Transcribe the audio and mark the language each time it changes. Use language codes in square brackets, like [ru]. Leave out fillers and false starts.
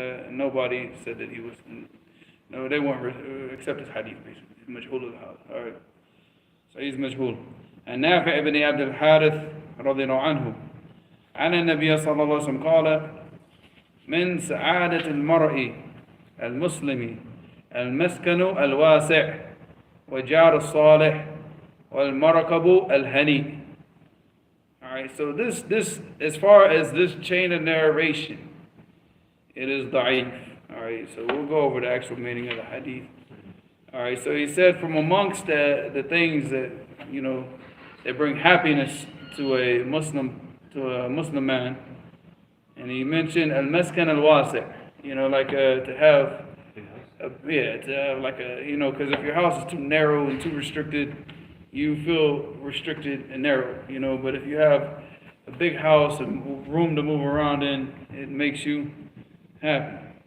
[en] Nobody said that he was, no, they won't accept his hadith, basically. Majhul al-Hadith. Alright. So he's Majhul. [ar] And Nafi' ibn Abdul Harith رضي عنه عن النبي صلى الله عليه وسلم قال من سعادة المرء المسلم المسكن الواسع وجار الصالح والمركب الهني. [en] Alright, so this as far as this chain of narration, it is da'if. Alright, so we'll go over the actual meaning of the hadith. Alright, so he said from amongst the things that, they bring happiness to a Muslim man, and he mentioned al-maskan al-wasi', to have because if your house is too narrow and too restricted, you feel restricted and narrow, but if you have a big house and room to move around in, it makes you happy.